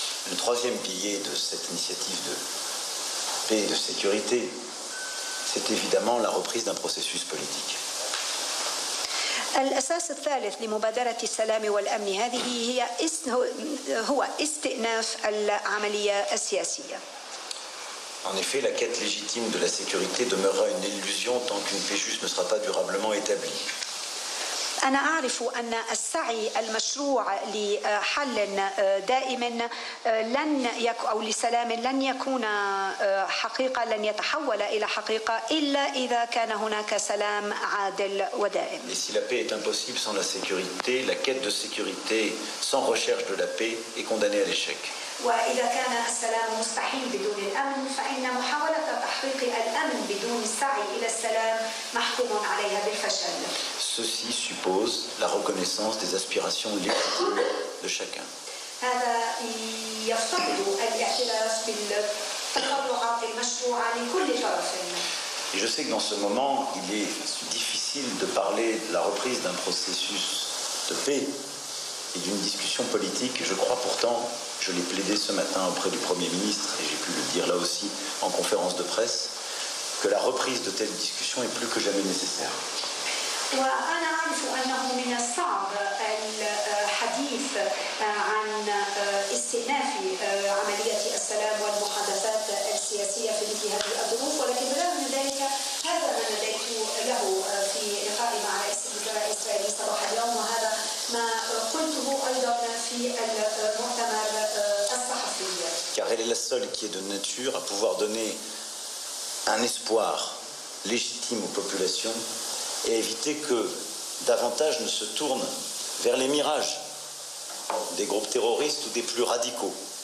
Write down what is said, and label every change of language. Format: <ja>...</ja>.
<fr>Le troisième pilier de cette initiative de paix et de sécurité, c'est évidemment la reprise d'un processus politique.</fr> <ar>الأساس الثالث لمبادرة السلام والأمن هذه هو استئناف العملية السياسية.</ar> <fr>En effet, la quête légitime de la sécurité demeurera une illusion tant qu'une paix juste ne sera pas durablement établie.</fr> <ar>أنا أعرف أن السعي المشروع لحل دائم أو لسلام لن يكون حقيقة، لن يتحول إلى حقيقة إلا إذا كان هناك سلام عادل ودائم.</ar> <fr>Et si la paix est impossible sans la sécurité, la quête de sécurité sans recherche de la paix est condamnée à l'échec.</fr> <ar>وإذا كان السلام مستحيل بدون الأمن فإن محاولة تحقيق الأمن بدون السعي إلى السلام محكوم عليها بالفشل.</ar> <fr>Ceci suppose la reconnaissance des aspirations légitimes de chacun.</fr> <ar>هذا يفترض الاعتراف بالتطلعات المشروعة لكل طرف.</ar> <fr>Et je sais que dans ce moment, il est difficile de parler de la reprise d'un processus de paix et d'une discussion politique. Je crois pourtant, je l'ai plaidé ce matin auprès du Premier ministre, et j'ai pu le dire là aussi en conférence de presse, que la reprise de telles discussions est plus que jamais nécessaire.</fr> <ar>وأنا أعرف أنه من الصعب الحديث عن استئناف عملية السلام والمحادثات السياسية في مثل هذه الظروف، ولكن بالرغم من ذلك هذا ما نديت له في لقائي مع رئيس الوزراء الإسرائيلي صباح اليوم، وهذا ما قلته أيضا في المؤتمر الصحفي.</ar> <fr>Car elle est la seule qui est de nature à pouvoir donner un espoir légitime aux populations et éviter que davantage ne se tournent vers les mirages des groupes terroristes ou des plus radicaux.</fr>